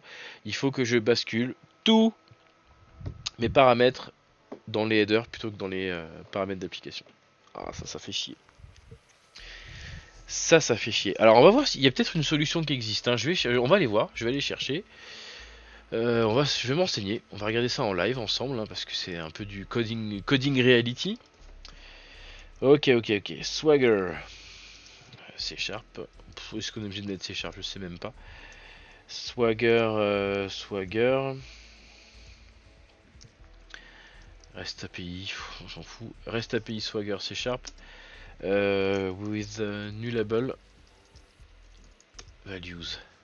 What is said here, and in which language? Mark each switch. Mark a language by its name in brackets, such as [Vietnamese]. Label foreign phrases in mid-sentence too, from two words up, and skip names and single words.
[French] Il faut que je bascule tous mes paramètres dans les headers plutôt que dans les paramètres d'application. Ah, ça fait chier. Ça fait chier. Alors, on va voir s'il y a peut-être une solution qui existe. Hein. On va aller voir, je vais aller chercher. Je vais m'enseigner. On va regarder ça en live ensemble, hein, parce que c'est un peu du [English] coding reality. [French] Ok. Swagger. C Sharp. Est-ce qu'on est obligé de mettre C Sharp? Je sais même pas. Swagger. REST API, on s'en fout. REST API Swagger C Sharp. [English] With nullable values.